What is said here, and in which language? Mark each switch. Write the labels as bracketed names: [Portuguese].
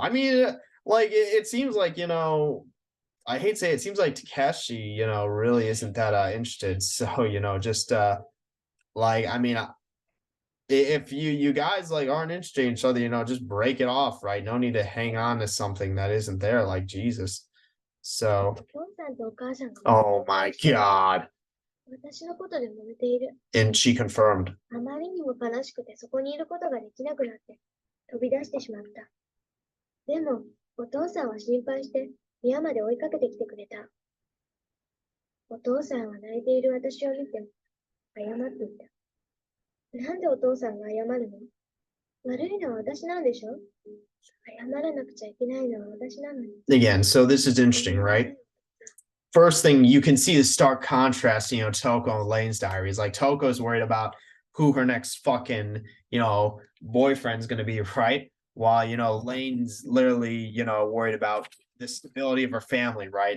[English] I mean, like it seems like, I hate to say it, it seems like Takeshi, really isn't that interested. So, just like I mean, if you guys like aren't interested in each other, just break it off, right? No need to hang on to something that isn't there, like Jesus. So, [Japanese] お父さんとお母さんが [English] oh my god. [Japanese] 私のことで揉めている。 [English] And she confirmed. [Japanese] あまりにも悲しくてそこにいることができなくなって飛び出してしまった。でも、お父さんは心配して部屋まで追いかけてきてくれた。お父さんは泣いている私を見て謝っていた。なんでお父さんが謝るの？悪いのは私なんでしょ？謝らなくちゃいけないのは私なのに。 [English] Again, so this is interesting, right? First thing, you can see the stark contrast, Toko and Lane's diary is like Toko's worried about who her next fucking, boyfriend's going to be, right? While, Lane's literally, worried about the stability of her family, right?